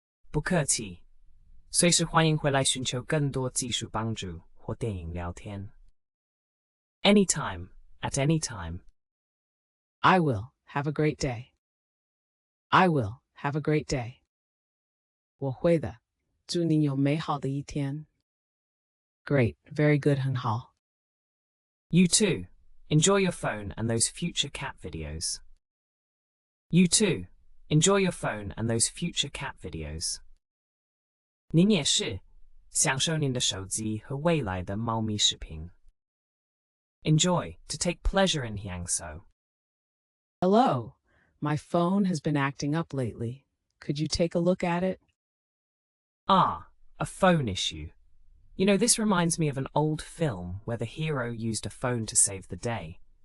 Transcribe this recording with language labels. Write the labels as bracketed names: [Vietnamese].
[Chinese] 不客气，随时欢迎回来寻求更多技术帮助或电影聊天。 [English] Anytime, at any time. I will. Have a great day. I will. Have a great day. [Chinese] 我会的，祝您有美好的一天。 [English] Great, very good, [Chinese] 很好。 [English] You too. Enjoy your phone and those future cat videos. You too. Enjoy your phone and those future cat videos. [Chinese] 您也是，享受您的手机和未来的猫咪视频。 [English] Enjoy, to take pleasure in 享受。 Hello, my phone has been acting up lately. Could you take a look at it? Ah, a phone issue. You know, this reminds me of an old film where the hero used a phone to save the day.